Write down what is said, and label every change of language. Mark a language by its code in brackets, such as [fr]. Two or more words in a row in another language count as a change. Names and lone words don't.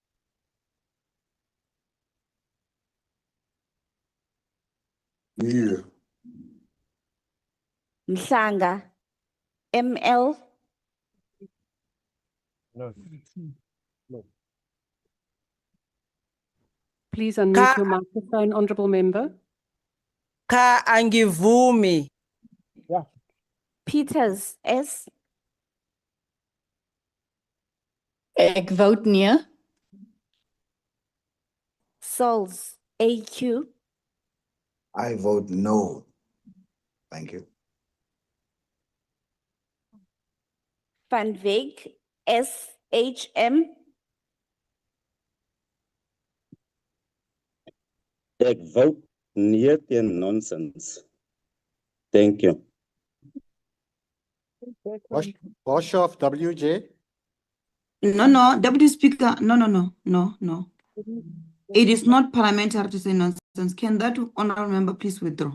[en] Near. Mhlanga M.L. No. Please unmute your microphone, Honourable Member. [zu] Ka angivumi. Peters S. [af] Ek vote nee. Sauls A.Q. [en] I vote no. Thank you. Van Wyk, SHM. [af] Ek vote nee teen nonsense. [en] Thank you. Boshoff WJ. No, Deputy Speaker, no. It is not parliamentary to say nonsense. Can that honorable member please withdraw?